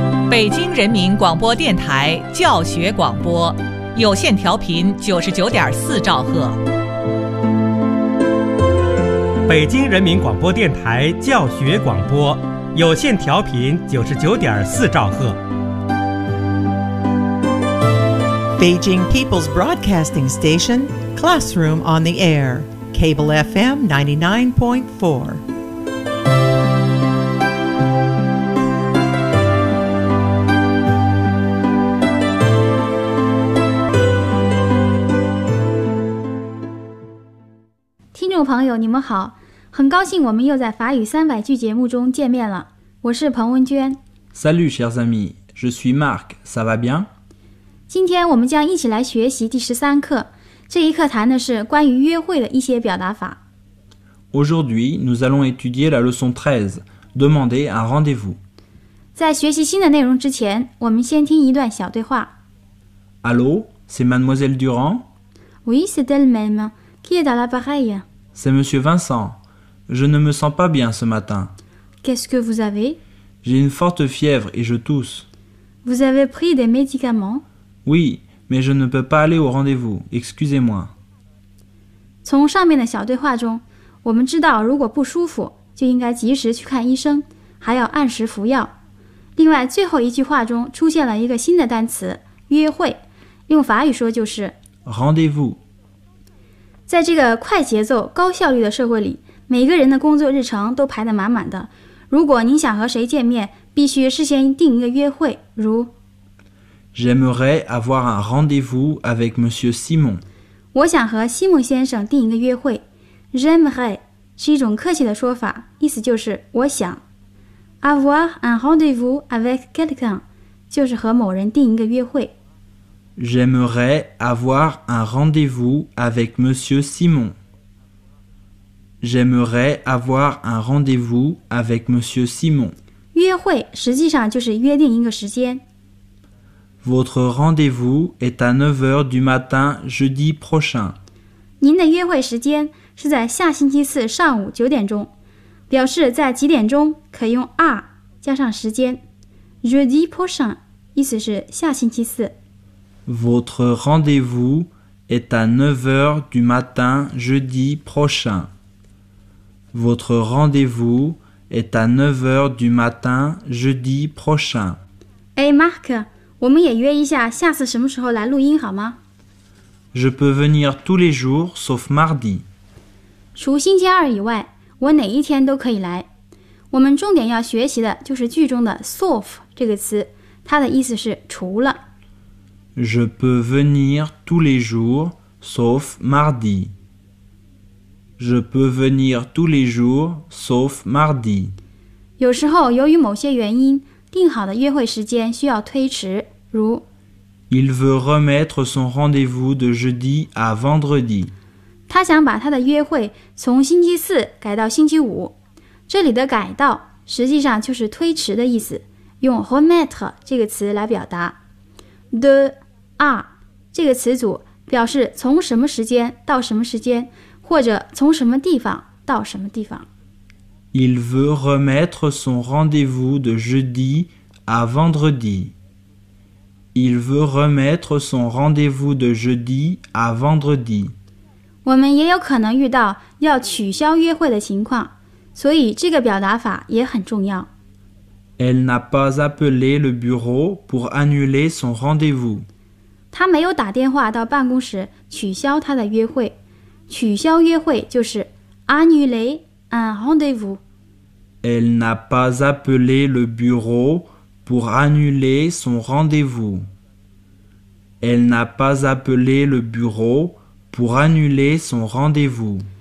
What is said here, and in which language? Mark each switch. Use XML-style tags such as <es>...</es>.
<zh>北京人民广播电台教学广播，有线调频99.4兆赫。北京人民广播电台教学广播，有线调频99.4兆赫。</zh> <en>Beijing People's Broadcasting Station, Classroom on the Air, Cable FM 99.4.</en> <zh>朋友你们好，很高兴我们又在法语三百句节目中见面了，我是彭文娟。</zh> <fr>Salut chers amis, je suis Marc, ça va bien?</fr> <zh>今天我们将一起来学习第十三课，这一课谈的是关于约会的一些表达法。</zh> <fr>Aujourd'hui, nous allons étudier la leçon 13, demander un rendez-vous.</fr> <zh>在学习新的内容之前，我们先听一段小对话。</zh> <fr>Allô, c'est mademoiselle Durand? Oui, c'est elle-même, qui est à l'appareil? C'est Monsieur Vincent. Je ne me sens pas bien ce matin. Qu'est-ce que vous avez? J'ai une forte fièvre et je tousse. Vous avez pris des médicaments? Oui, mais je ne peux pas aller au rendez-vous. Excusez-moi.</fr> <zh>从上面的小对话中，我们知道如果不舒服，就应该及时去看医生，还要按时服药。另外，最后一句话中出现了一个新的单词，约会，用法语说就是</zh> <fr>rendez-vous。</fr> <zh>在这个快节奏高效率的社会里，每个人的工作日程都排得满满的。如果您想和谁见面，必须事先定一个约会，如</zh> <fr>J'aimerais avoir un rendez-vous avec Monsieur Simon.</fr> <zh>我想和西蒙先生定一个约会。J'aimerais 是一种客气的说法，意思就是我想。</zh> <fr>Avoir un rendez-vous avec quelqu'un</fr> <zh>就是和某人定一个约会。</zh> <fr>J'aimerais avoir un rendez-vous avec Monsieur Simon. J'aimerais avoir un rendez-vous avec Monsieur Simon.</fr> <zh>约会实际上就是约定一个时间。</zh> <fr>Votre rendez-vous est à 9h du matin jeudi prochain.</fr> <zh>您的约会时间是在下星期四上午9点钟。表示在几点钟可以用 are 加上时间。</zh> <fr>Jeudi prochain</fr> <zh>意思是下星期四。</zh> <fr>Votre rendez-vous est à 9h du matin jeudi prochain. Votre rendez-vous est à 9h du matin jeudi prochain.</fr> <zh>Hey Marc, 我们也约一下下次什么时候来录音好吗？</zh> <fr>Je peux venir tous les jours sauf mardi.</fr> <zh>除星期二以外，我哪一天都可以来。我们重点要学习的就是句中的 sauf 这个词，它的意思是除了。</zh> <fr>Je peux venir tous les jours, sauf mardi. Je peux venir tous les jours, sauf mardi.</fr> <zh>有时候由于某些原因，定好的约会时间需要推迟，如</zh> <fr>Il veut remettre son rendez-vous de jeudi à vendredi.</fr> <zh>他想把他的约会从星期四改到星期五。这里的改到实际上就是推迟的意思，用 remettre 这个词来表达。的 are 这个词组表示从什么时间到什么时间，或者从什么地方到什么地方。</zh> <fr>Il veut remettre son rendez-vous de jeudi à vendredi. Il veut remettre son rendez-vous de jeudi à vendredi.</fr> <zh>我们也有可能遇到要取消约会的情况，所以这个表达法也很重要。</zh> <fr>Elle n'a pas appelé le bureau pour annuler son rendez-vous.</fr> <zh>她没有打电话到办公室取消她的约会。取消约会就是</zh> <fr>annuler un rendez-vous. Elle n'a pas appelé le bureau pour annuler son rendez-vous. Elle n'a pas appelé le bureau pour annuler son rendez-vous.</fr>